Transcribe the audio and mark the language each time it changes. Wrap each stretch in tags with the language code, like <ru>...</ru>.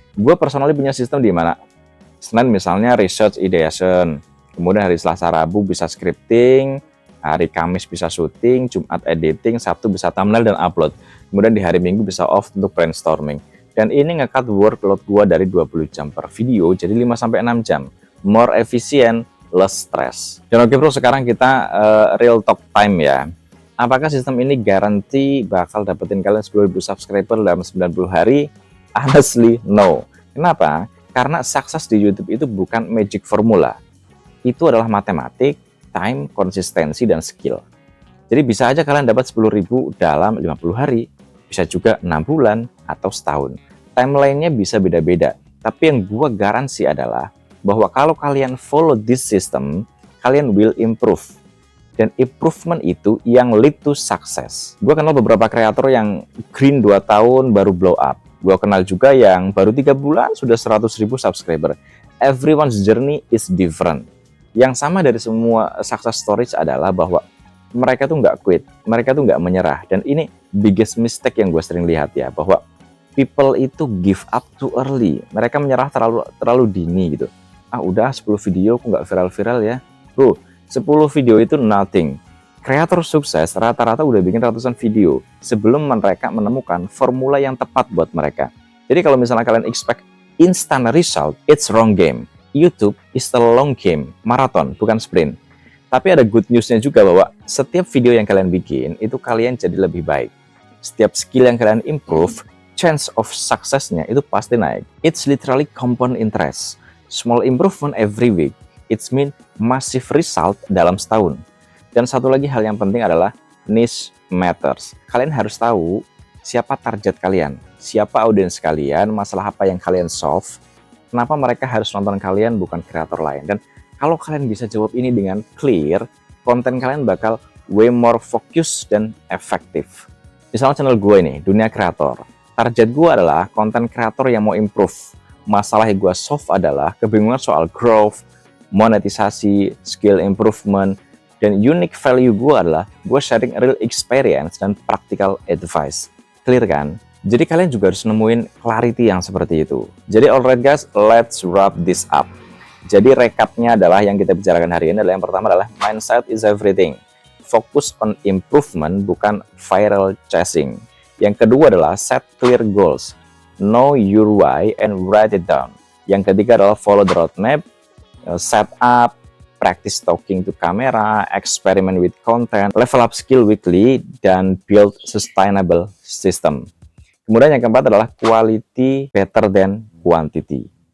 <id>Gue personally punya sistem di mana Senin misalnya research ideation. Kemudian hari Selasa Rabu bisa scripting. Hari Kamis bisa syuting. Jumat editing. Sabtu bisa thumbnail dan upload. Kemudian di hari Minggu bisa off untuk brainstorming. Dan ini nge-cut workload gua dari 20 jam per video jadi 5-6 jam.</id> <en>More efficient, less stress.</en> <id>Dan oke bro, sekarang kita</id> <en>real talk time</en> <id>ya. Apakah sistem ini garansi bakal dapetin kalian 10.000 subscriber dalam 90 hari?</id> <en>Honestly, no.</en> <id>Kenapa? Karena sukses di YouTube itu bukan magic formula. Itu adalah matematik, time, konsistensi, dan skill. Jadi bisa aja kalian dapat 10.000 dalam 50 hari. Bisa juga 6 bulan atau setahun. Timeline-nya bisa beda-beda. Tapi yang gua garansi adalah bahwa kalau kalian</id> <en>follow this system,</en> <id>kalian</id> <en>will improve.</en> <id>Dan improvement itu yang lead to success. Gua kenal beberapa kreator yang green 2 tahun baru blow up. Gua kenal juga yang baru 3 bulan sudah 100.000 subscriber.</id> <en>Everyone's journey is different.</en> <id>Yang sama dari semua success stories adalah bahwa mereka tuh nggak quit, mereka tuh nggak menyerah. Dan ini biggest mistake yang gue sering lihat ya, bahwa people itu</id> <en>give up too early.</en> <id>Mereka menyerah terlalu dini gitu. Ah udah 10 video kok nggak viral-viral ya. Bro, 10 video itu nothing. Kreator sukses rata-rata udah bikin ratusan video sebelum mereka menemukan formula yang tepat buat mereka. Jadi kalau misalnya kalian</id> <en>expect instant result, it's wrong game. YouTube is a long game, marathon,</en> <id>bukan sprint. Tapi ada good newsnya juga bahwa setiap video yang kalian bikin, itu kalian jadi lebih baik. Setiap skill yang kalian improve, chance of successnya itu pasti naik.</id> <en>It's literally compound interest. Small improvement every week, it's mean massive result</en> <id>dalam setahun. Dan satu lagi hal yang penting adalah</id> <en>niche matters.</en> <id>Kalian harus tahu siapa target kalian, siapa audiens kalian, masalah apa yang kalian solve, kenapa mereka harus nonton kalian bukan kreator lain. Dan kalau kalian bisa jawab ini dengan clear, konten kalian bakal way more fokus dan efektif. Misalnya channel gue ini, Dunia Kreator. Target gue adalah konten kreator yang mau improve. Masalah yang gue solve adalah kebingungan soal growth, monetisasi, skill improvement, dan unique value gue adalah gue sharing real experience dan practical advice. Clear kan? Jadi kalian juga harus nemuin clarity yang seperti itu. Jadi</id> <en>alright guys, let's wrap this up.</en> <id>Jadi recapnya adalah yang kita bicarakan hari ini adalah yang pertama adalah mindset is everything.</id> <en>Fokus on improvement</en> <id>bukan</id> <en>viral chasing.</en> <id>Yang kedua adalah set clear goals.</id> <en>Know your why and write it down.</en> <id>Yang ketiga adalah</id> <en>follow the roadmap, set up, practice talking to camera, experiment with content, level up skill weekly, dan build sustainable system.</en> <id>Kemudian yang keempat adalah quality better than quantity.</id>